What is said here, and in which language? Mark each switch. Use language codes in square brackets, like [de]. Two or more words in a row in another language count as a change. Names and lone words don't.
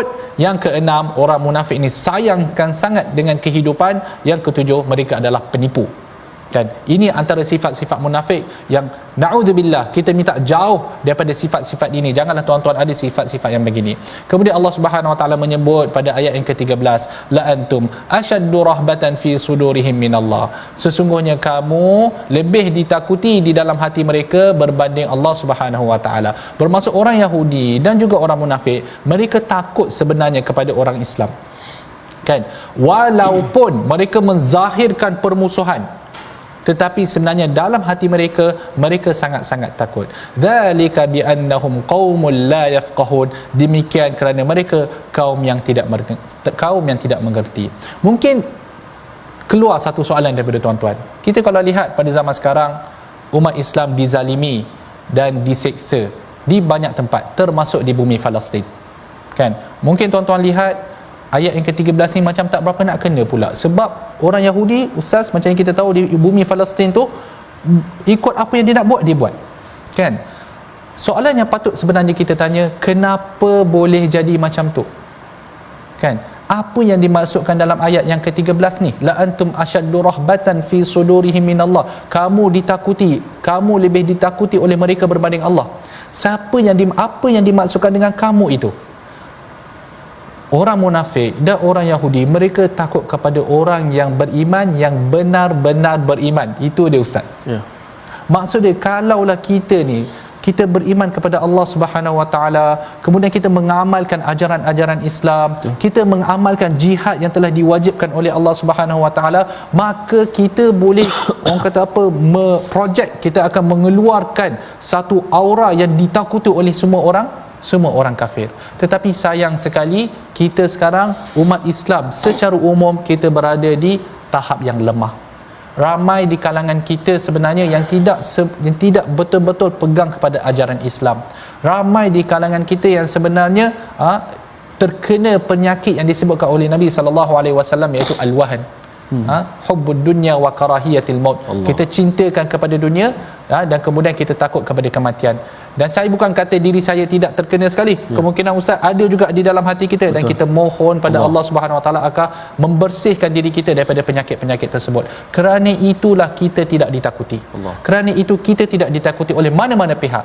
[ms] Yang keenam, orang munafik ni sayangkan sangat dengan kehidupan. Yang ketujuh, mereka adalah penipu. Kan, ini antara sifat-sifat munafik yang na'udzubillah, kita minta jauh daripada sifat-sifat ini. Janganlah tuan-tuan ada sifat-sifat yang begini. Kemudian Allah [ar] سبحانه و تعالى [ms] menyebut pada ayat yang ke-13, [ar] لأنتم أشد رهبة في صدورهم من الله, [ms] sesungguhnya kamu lebih ditakuti di dalam hati mereka berbanding Allah [ar] سبحانه و تعالى. [ms] Bermaksud orang Yahudi dan juga orang munafik, mereka takut sebenarnya kepada orang Islam, kan, walaupun mereka menzahirkan permusuhan, tetapi sebenarnya dalam hati mereka, mereka sangat-sangat takut. [ar] ذلك ب أنهم قوم لا يفقهون, [ms] demikian kerana mereka kaum yang tidak mengerti. Mungkin keluar satu soalan daripada tuan-tuan. Kita kalau lihat pada zaman sekarang, umat Islam dizalimi dan diseksa di banyak tempat, termasuk di bumi Palestin. Kan? Mungkin tuan-tuan lihat ayat yang ke-13 ni macam tak berapa nak kena pula, sebab orang Yahudi, ustaz, macam yang kita tahu di bumi Palestin tu, ikut apa yang dia nak buat, dia buat, kan. Soalan yang patut sebenarnya kita tanya, kenapa boleh jadi macam tu, kan? Apa yang dimaksudkan dalam ayat yang ke-13 ni, [ar] لأنتم أشد رهبة في صدورهم من الله, [ms] kamu ditakuti, kamu lebih ditakuti oleh mereka berbanding Allah. Apa yang dimaksudkan dengan kamu itu? Orang munafik dan orang Yahudi, mereka takut kepada orang yang beriman, yang benar-benar beriman. Itu dia, ustaz. Ya. Maksud dia, kalaulah kita beriman kepada Allah [ar] سبحانه و تعالى, [ms] kemudian kita mengamalkan ajaran-ajaran Islam, kita mengamalkan jihad yang telah diwajibkan oleh Allah [ar] سبحانه و تعالى, [ms] maka kita boleh orang kata apa, projek, kita akan mengeluarkan satu aura yang ditakuti oleh semua orang kafir. Tetapi sayang sekali, kita sekarang umat Islam secara umum kita berada di tahap yang lemah. Ramai di kalangan kita sebenarnya yang tidak betul-betul pegang kepada ajaran Islam. Ramai di kalangan kita yang sebenarnya terkena penyakit yang disebutkan oleh Nabi [ar] صلى الله عليه وسلم, [ms] iaitu al-wahn. [ar] حب الدنيا و كراهية الموت. [ms] Kita cintakan kepada dunia dan kemudian kita takut kepada kematian. Dan saya bukan kata diri saya tidak terkena sekali. Kemungkinan ustaz ada juga di dalam hati kita. Betul. Dan kita mohon pada Allah [ar] سبحانه و تعالى [ms] akan membersihkan diri kita daripada penyakit-penyakit tersebut. Kerana itulah kita tidak ditakuti. Kerana itu kita tidak ditakuti oleh mana-mana pihak.